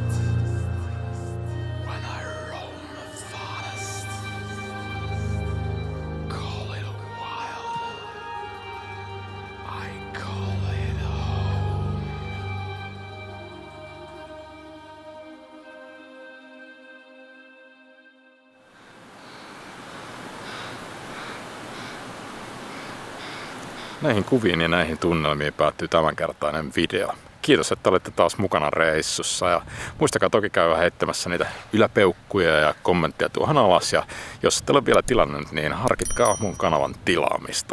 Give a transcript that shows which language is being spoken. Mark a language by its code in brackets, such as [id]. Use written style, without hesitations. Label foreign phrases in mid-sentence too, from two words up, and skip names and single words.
[en] When I roam farthest, call it wild, I call it home. [fi] Näihin kuviin ja näihin tunnelmiin päättyy tämänkertainen video. Kiitos, että olette taas mukana reissussa ja muistakaa toki käydä heittämässä niitä yläpeukkuja ja kommentteja tuohon alas ja jos ette ole vielä tilannut, niin harkitkaa mun kanavan tilaamista.